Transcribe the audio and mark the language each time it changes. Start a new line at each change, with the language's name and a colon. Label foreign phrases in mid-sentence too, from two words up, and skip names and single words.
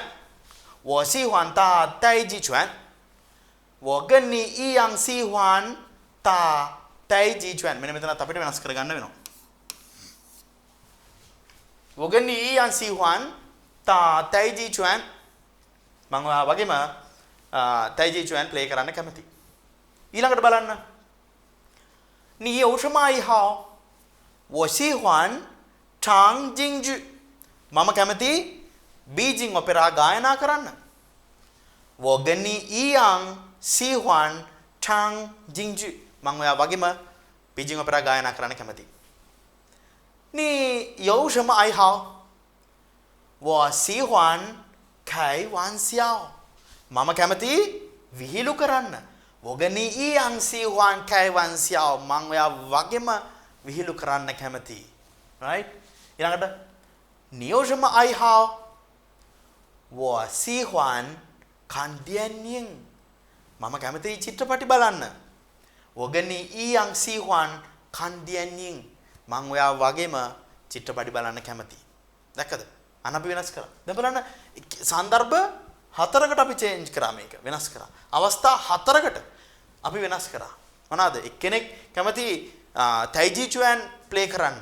Chinese: 我喜欢打太极拳. 我跟你一样喜欢打太极拳.
Sinhala: මෙන්න මෙතනත් අපිට වෙනස් කරගන්න වෙනවා.
Chinese: 我跟你一样喜欢打太极拳.
Sinhala: මම ඔයා වගේම තයිජි චුවන් ප්ලේ කරන්න කැමතියි. ඊළඟට බලන්න.
Chinese: 你有什么爱好？我喜欢唱京剧.
Sinhala: මම කැමති බීජිං ඔපෙරා ගායනා කරන්න.
Chinese: 我跟你一样喜欢唱京剧.
Sinhala: මම ඔයා වගේම බීජිං ඔපෙරා ගායනා කරන්න කැමතියි.
Chinese: 你有什么爱好? 我喜欢开玩笑.
Sinhala: මම කැමති විහිළු කරන්න.
Chinese: 我跟你一样喜欢开玩笑.
Sinhala: මම ඔයා වගේම විහිළු කරන්න කැමතියි. right? ඊළඟට
Chinese: 你有什么爱好? 我喜欢看电影.
Sinhala: මම කැමති චිත්‍රපටි බලන්න.
Chinese: 我跟你一样喜欢看电影.
Sinhala: මම ඔයා වගේම චිත්‍රපටි බලන්න කැමතියි. දැක්කද? අන්න අපි වෙනස් කරා. දැන් බලන්න සන්දර්භ හතරකට අපි චේන්ජ් කරා මේක. වෙනස් කරා. අවස්ථා හතරකට අපි වෙනස් කරා. මොනවාද? එක්කෙනෙක් කැමති තයිජි චුවන් ප්ලේ කරන්න.